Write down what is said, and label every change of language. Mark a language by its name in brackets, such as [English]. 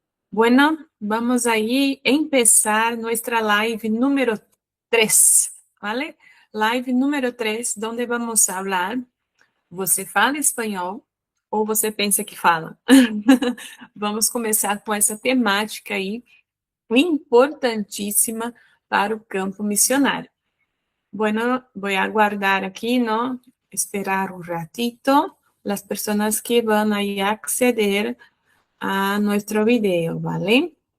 [Spanish] Bueno, vamos ahí a empezar nuestra live número 3, ¿vale? Live número 3, donde vamos a hablar. [Portuguese] Você fala espanhol ou você pensa que fala? Vamos começar com essa temática aí, importantíssima para o campo missionário. [Spanish] Bueno, voy a guardar aquí, ¿no? Esperar un ratito las personas que van a acceder a nuestro video, ¿vale?